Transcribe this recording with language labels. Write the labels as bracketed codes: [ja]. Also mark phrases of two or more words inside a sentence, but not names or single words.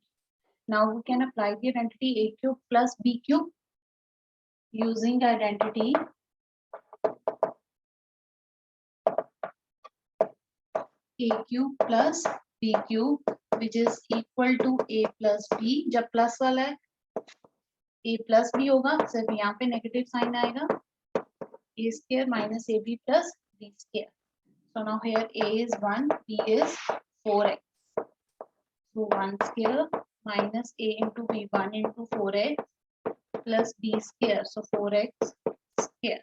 [en] Now we can apply the identity a cube plus b cube using identity a cube plus b cube, which is equal to a plus b. [hi] जब प्लस वाला है [en] a plus b [hi] होगा, सिर्फ यहाँ पे [en] negative sign [hi] आएगा, [en] a square minus ab plus b square. So now here a is 1, b is 4x. So 1 square minus a into b, 1 into 4x plus b square, so 4x square.